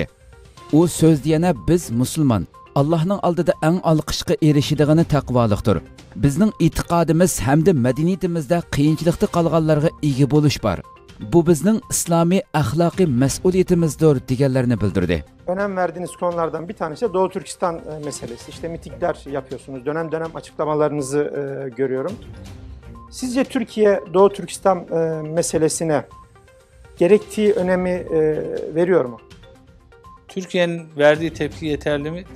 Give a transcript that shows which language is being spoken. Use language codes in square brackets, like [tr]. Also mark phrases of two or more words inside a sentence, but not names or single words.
[uz] U so'zda yana biz musulmon Allah'ның oldida eng olqishga erishadigan taqvolikdir. Bizning e'tiqodimiz hamda madaniyatimizda qiyinchilikda qolganlarga ega bo'lish bor. Bu bizning islomiy axloqiy mas'uliyatimizdir deganlarini bildirdi. [tr] Önem verdiğiniz konulardan bir tanesi de Doğu Türkistan meselesi. İşte mitingler yapıyorsunuz. Dönem dönem açıklamalarınızı görüyorum. Sizce Türkiye Doğu Türkistan meselesine gerektiği önemi veriyor mu? Türkiye'nin verdiği tepki yeterli mi?